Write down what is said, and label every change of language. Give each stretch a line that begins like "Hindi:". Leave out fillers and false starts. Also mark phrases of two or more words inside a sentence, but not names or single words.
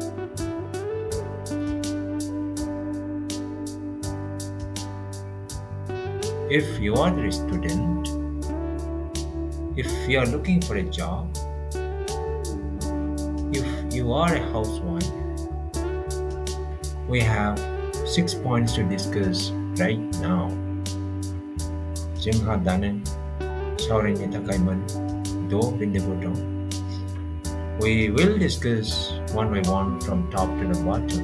English: If you are a student, if you are looking for a job, if you are a housewife, we have 6 points to discuss right now.
Bodo: जोंहा दानो सावरायनो थाखायमोन 6 बिन्दोफोर दं.
English: We will discuss one by one from top to the bottom.